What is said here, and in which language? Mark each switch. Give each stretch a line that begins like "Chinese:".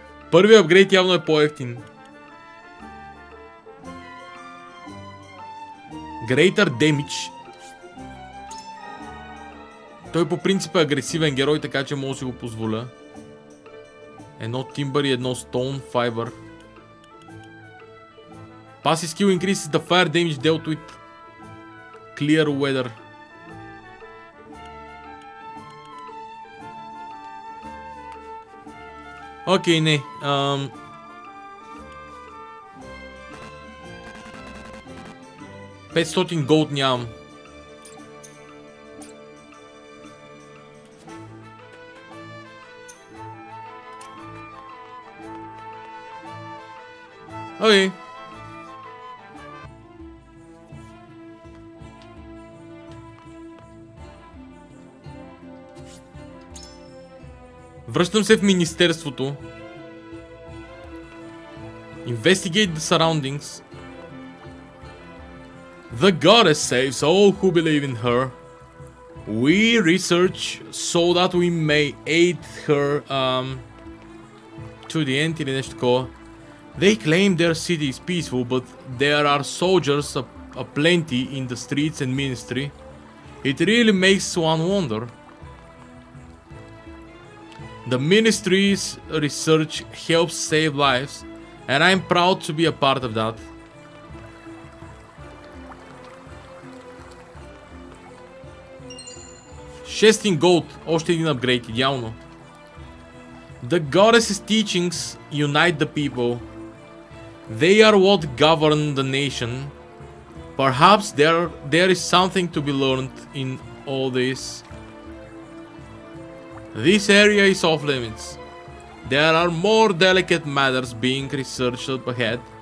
Bulgarian: Първият апгрейд явно е по-ефтин.
English: Greater Damage.
Bulgarian: Той по принцип е агресивен герой, така че мога да си го позволя. Едно Timber и едно Stone Fiber.
English: Passive skill increases the fire damage dealt with clear weather.
Bulgarian: Окей, не. 500 голд нямам. Окей. Връщам се в министерството.
English: Investigate the surroundings. The goddess saves all who believe in her. We research so that we may aid her to the end
Bulgarian: или нещо такова.
English: They claim their city is peaceful, but there are soldiers aplenty in the streets and ministry. It really makes one wonder. The ministry's research helps save lives, and I'm proud to be a part of that.
Bulgarian: $16 gold, още един апгрейд, идеално.
English: The goddess's teachings unite the people. They are what govern the nation. Perhaps there is something to be learned in all this. This area is off limits. There are more delicate matters being researched up ahead.